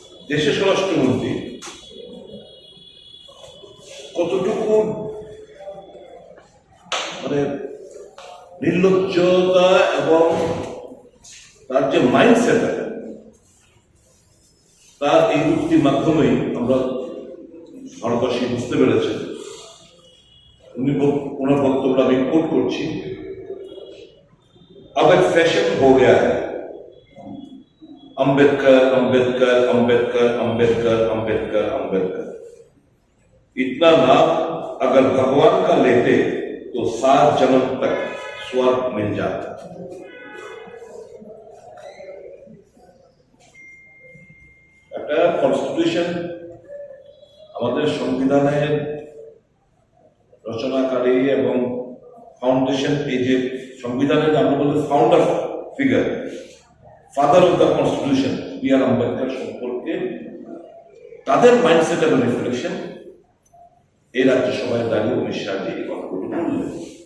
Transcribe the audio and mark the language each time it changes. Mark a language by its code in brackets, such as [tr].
[bn] দেশের স্বরাষ্ট্রমন্ত্রী কতটুকু মানে নির্লজ্জতা এবং তার যে মাইন্ডসেট, তার এই উক্তির মাধ্যমেই আমরা ভারতবাসী বুঝতে পেরেছেন। ওনার বক্তব্য আমি কোট করছি, [hi] अब एक फैशन हो गया है अंबेडकर अंबेडकर अंबेडकर अंबेडकर अंबेडकर अंबेडकर। इतना नाम अगर भगवान का लेते तो 7 जन्म तक स्वर्ग मिल जाता। [bn] একটা কনস্টিটিউশন, আমাদের সংবিধানের রচনাকারী এবং ফাউন্ডেশন, এই যে সংবিধানের আমরা বলি founder figure, father of the constitution B আর আম্বেদকর সম্পর্কে তাদের মাইন্ডসেট এবং রিফ্লেকশন এই রাজ্যসভায় দাঁড়িয়ে 19 সালে এই কথাগুলো বললেন।